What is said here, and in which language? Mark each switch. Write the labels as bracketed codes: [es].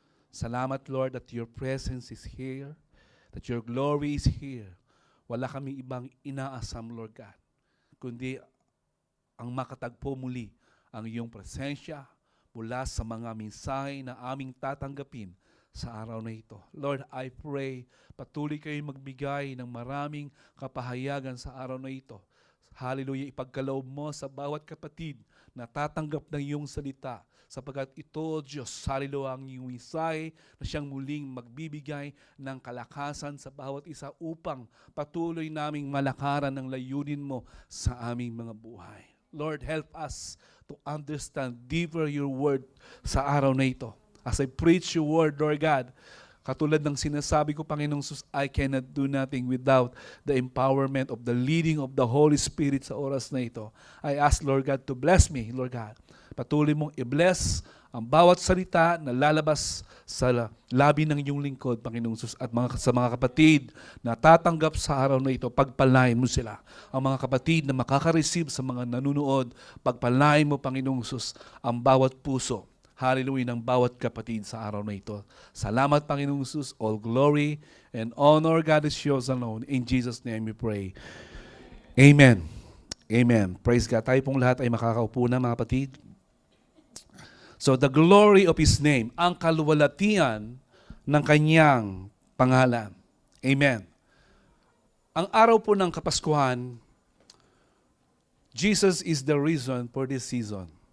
[tl] Salamat, [en] Lord, that your presence is here, that your glory is here. [tl] Wala kami ibang inaasam, Lord God, kundi ang makatagpo muli ang iyong presensya mula sa mga mensahe na aming tatanggapin sa araw na ito. Lord, [en] I pray, [tl] patuloy kayong magbigay ng maraming kapahayagan sa araw na ito. Hallelujah, ipagkaloob mo sa bawat kapatid na tatanggap ng iyong salita, sapagkat ito, Diyos, hallelujah, ang iyong mensahe na siyang muling magbibigay ng kalakasan sa bawat isa upang patuloy naming malakaran ng layunin mo sa aming mga buhay. [en] Lord, help us to understand deeper your word [tl] sa araw na ito. [en] As I preach your word, Lord God, [tl] katulad ng sinasabi ko, [en] Panginoong Sus, I cannot do nothing without the empowerment of the leading of the Holy Spirit [tl] sa oras na ito. [en] I ask, Lord God, to bless me, Lord God. [tl] Patuloy mong i-bless ang bawat salita na lalabas sa labi ng iyong lingkod, Panginoong Sus, at sa mga kapatid na tatanggap sa araw na ito, pagpalain mo sila. Ang mga kapatid na makaka-receive sa mga nanunood, pagpalain mo, Panginoong Sus, ang bawat puso. Hallelujah, ng bawat kapatid sa araw na ito. Salamat, Panginoong Jesus. [en] All glory and honor, God, is yours alone. In Jesus' name we pray. Amen. Amen. Praise God. [tl] Tayo pong lahat ay makakaupo na, mga kapatid. [en] So, the glory of His name, [tl] ang kaluwalhatian ng kanyang pangalan. [en] Amen. [tl] Ang araw po ng Kapaskuhan, [en] Jesus is the reason for this season.